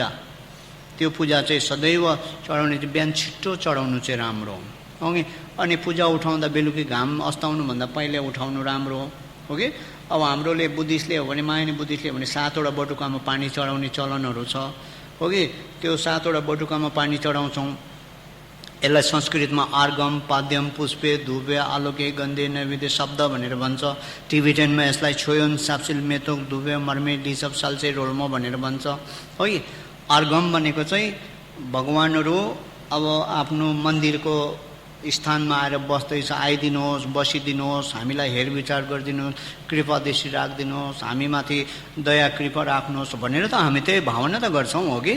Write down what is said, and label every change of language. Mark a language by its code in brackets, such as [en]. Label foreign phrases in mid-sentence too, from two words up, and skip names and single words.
[ne] त्यो पूजा चाहिँ सदैव चढाउने, चाहिँ बिहान छिट्टो चढाउनु चाहिँ राम्रो हो कि? अनि पूजा उठाउँदा बेलुकी घाम अस्ताउनुभन्दा पहिले उठाउनु राम्रो हो कि? अब हाम्रोले बुद्धिस्टले हो भने, मायानी बुद्धिस्टले हो भने 7वटा बटुकामा पानी चढाउने चलनहरू छ, हो कि? त्यो 7वटा बटुकामा पानी चढाउँछौँ। यसलाई संस्कृतमा [sa] आर्गम, पाद्यम, पुष्पे, धुपे, आलोके, गन्धे, नैवेद्य [ne] शब्द भनेर भन्छ। टिबेटनमा यसलाई [bo] མཆོད་ཡོན་ ཞབས་བསིལ་ མེ་ཏོག་ བདུག་སྤོས་ མར་མེ་ དྲི་ཆབ་ ཞལ་ཟས་ རོལ་མོ [ne] भनेर भन्छ, हो कि? आर्गम भनेको चाहिँ भगवान्हरू अब आफ्नो मन्दिरको स्थानमा आएर बस्दैछ, आइदिनुहोस्, बसिदिनुहोस्, हामीलाई हेरविचार गरिदिनुहोस्, कृपा दृष्टि राखिदिनुहोस्, हामीमाथि दया कृपा राख्नुहोस् भनेर त हामी त्यही भावना त गर्छौँ, हो कि?